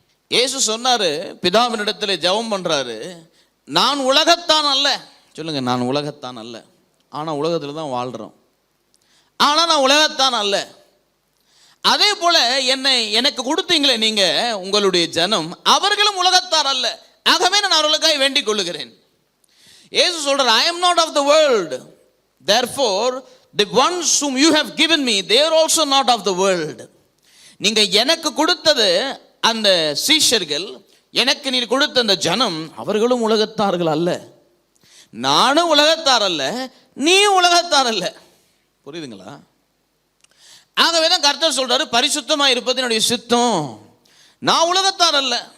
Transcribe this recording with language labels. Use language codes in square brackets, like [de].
[ta] இயேசு சொன்னாரு, பிதாவினிடத்தில் ஜெபம் பண்றாரு, நான் உலகத்தான் அல்ல. சொல்லுங்க, நான் உலகத்தான் அல்ல. ஆனா உலகத்துல தான் வாழ்றோம். ஆனா நான் உலகத்தான் அல்ல. அதே போல எனக்கு கொடுத்தீங்களே நீங்க, உங்களுடைய ஜனம், அவர்களும் உலகத்தார் அல்ல. ஆகவே நான் அவர்களுக்காக வேண்டிக் கொள்ளுகிறேன். இயேசு சொல்றார், [en] I am not of the world, therefore the ones whom you have given me, they are also not of the world. [ta] நீங்க எனக்கு கொடுத்தது அந்த சீஷர்கள், எனக்கு நீ கொடுத்த அந்த ஜனம், அவர்களும் உலகத்தார்கள் அல்ல. நானும் உலகத்தார் அல்ல, நீ உலகத்தார் அல்ல. புரியுதுங்களா? ஆகவேதான் கர்த்தர் சொல்றாரு, பரிசுத்தமா இருப்பது என்னுடைய சித்தம். நான் உலகத்தார் அல்ல.